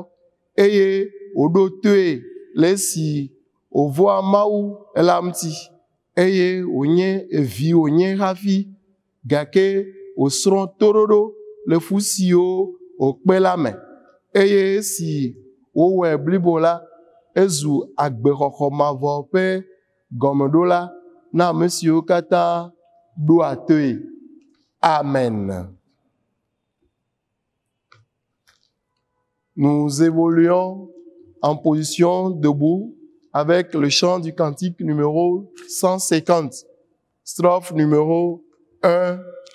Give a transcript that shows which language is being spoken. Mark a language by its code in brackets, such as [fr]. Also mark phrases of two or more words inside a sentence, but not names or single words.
[ee] eye wòɖo toe le esi wòvɔ̃a Mawu la ŋuti eye wònye evi wònye hafi gake wòsrɔ̃ toɖoɖo le fu siwo wòkpe la me eye esi wowɔe blibo la, ezu agbexɔxɔ mavɔ ƒe gɔmeɖola na ame siwo katã ɖoa toe. Amen. [fr] Nous évoluons en position debout avec le chant du cantique numéro 150, strophe numéro 1 et 2.